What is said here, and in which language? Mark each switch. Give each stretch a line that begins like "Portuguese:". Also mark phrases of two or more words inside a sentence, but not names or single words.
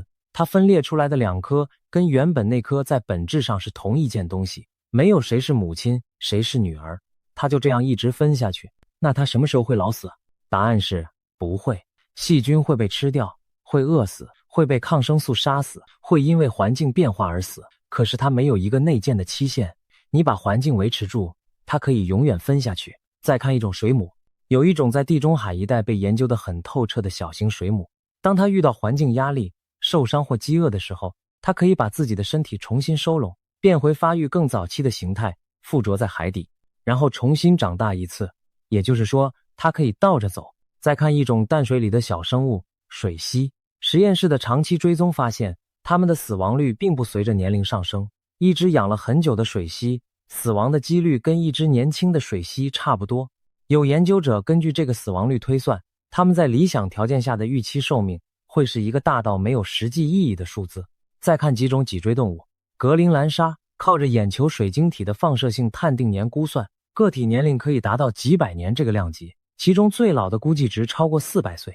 Chinese: 它分裂出來的2顆跟原本那顆在本質上是同一件東西，沒有誰是母親，誰是女兒，它就這樣一直分下去。那它什麼時候會老死？答案是不會。細菌會被吃掉，會餓死，會被抗生素殺死，會因為環境變化而死。可是它沒有一個內建的期限，你把環境維持住，它可以永遠分下去。再看一種水母，有一种在地中海一帶被研究得很透徹的小型水母，當它遇到環境压力、受傷或飢餓的時候，它可以把自己的身体重新收攏，变回發育更早期的形態，附着在海底，然後重新長大一次。也就是說，它可以倒着走。再看一种淡水裡的小生物，水螅。實驗室的長期追蹤發現，它們的死亡率並不隨着年齡上升。一只養了很久的水螅，死亡的幾率跟一只年輕的水螅差不多。有研究者根據這個死亡率推算，它們在理想條件下的預期壽命會是一個大到沒有實際意義的數字。再看幾種脊椎動物，格陵蘭鯊靠着眼球水晶體的放射性碳定年估算，個體年齡可以達到幾百年這個量級，其中最老的估計值超過400歲。